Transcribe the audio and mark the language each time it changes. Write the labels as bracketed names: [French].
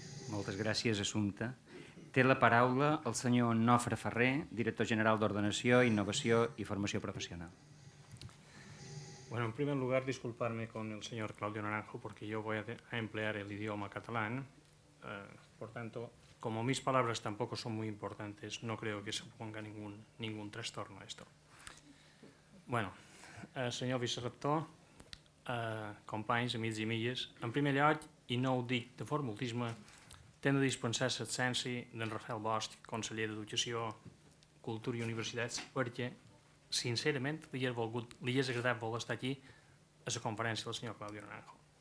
[Catalan] Moltes gràcies, Assumpta. Té la paraula el senyor Nofre Ferrer, director general d'Ordenació, Innovació y Formació Profesional. [Spanish] Bueno, en primer lugar, disculparme con el señor Claudio Naranjo porque yo voy a emplear el idioma catalán. Por tanto, como mis palabras tampoco son muy importantes, no creo que se ponga ningún trastorno a esto. [Catalan] Bueno, senyor vicerector, companys, amics i amigues, en primer lloc, i no ho dic de formaltisme, tenc de dispensar l'absència d'en Rafael Bosch, conseller d'Educació, Cultura i Universitats, perquè sincerament li hagués agradat voler estar aquí a la conferència del senyor Claudio Naranjo.